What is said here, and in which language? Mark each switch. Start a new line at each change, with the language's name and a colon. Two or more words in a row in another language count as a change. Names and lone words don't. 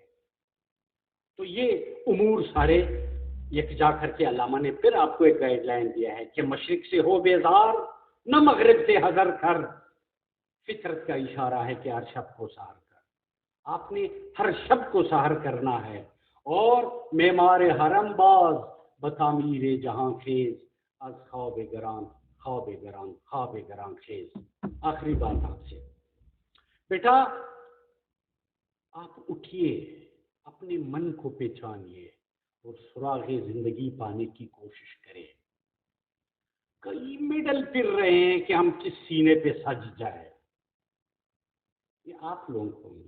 Urdu: تو یہ امور سارے یکجا کر کے علامہ نے پھر آپ کو ایک گائیڈ لائن دیا ہے کہ مشرق سے ہو بیزار، نہ مغرب سے حذر کر، فطرت کا اشارہ ہے کہ ہر شب کو سحر کر۔ آپ نے ہر شب کو سحر کرنا ہے، اور
Persian: معمار حرم باز بتعمیر جہاں خیز، از خواب گران خواب گران خواب گران خیز۔
Urdu: آخری بات آپ سے، بیٹا آپ اٹھیے، اپنے من کو پہچانیے اور سراغ زندگی پانے کی کوشش کریں۔ کئی میڈل پھر رہے ہیں کہ ہم کس سینے پہ سج جائے، یہ آپ لوگ ہوں گے۔